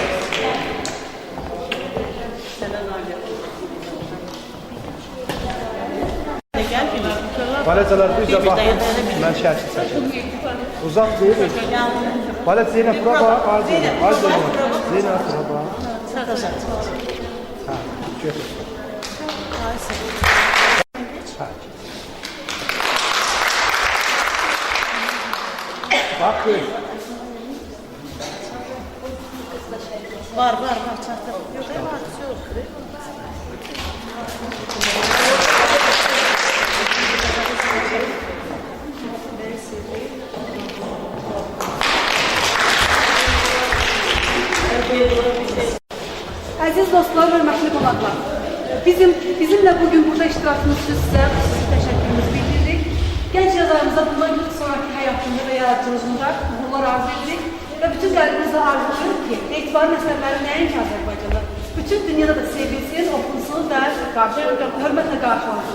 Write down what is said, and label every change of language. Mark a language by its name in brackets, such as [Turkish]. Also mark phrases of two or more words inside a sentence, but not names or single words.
[Azerbaijani] Balacalar [Turkish] bu yüzden [Azerbaijani] baxın, mən şərki çəkirəm. Uzaq deyil. Balac Zeynep, bura bax, az Zeynep, az Zeynep. Zeynep, bura bax. Ha, götür. [Turkish] Bak böyle. [Azerbaijani] Var, çatır. [Turkish] Yok, var, çok. [Azerbaijani] Aziz dostlar, hörmətli qonaqlar. Bizimlə bugün burada iştirakınız üçün sizə təşəkkürümüzü bildiririk. Gənc yazarımıza bundan sonraki həyatında və yaradıcılığında uğurlar arzu edirik və bütün qəlbimizlə arzulayırıq ki, Etibarın əsərləri nəinki Azərbaycanda, bütün dünyada da sevilsin, okunsun və hörmətlə qarşılansın.